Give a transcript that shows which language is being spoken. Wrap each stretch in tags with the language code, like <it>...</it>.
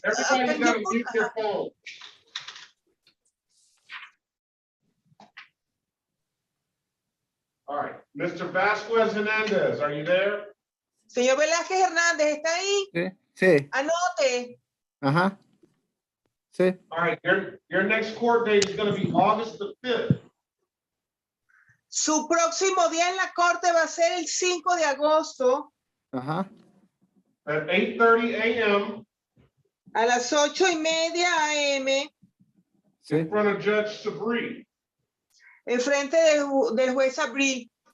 <en>Everybody's got to mute their phone. All right, Mr. Vasquez Hernandez, are you there?</en> <es>Señor Velázquez Hernández, ¿está ahí? Sí. Anote. Ajá. Sí.</es> <en>All right, your next court date is going to be August the 5th.</en> <es>Su próximo día en la corte va a ser el 5 de agosto. Ajá.</es> <en>At 8:30 a.m.</en> <es>A las 8:30 a.m. Sí.</es> <en>in front of Judge Sabri.</en> <es>En frente del juez Sabri.</es>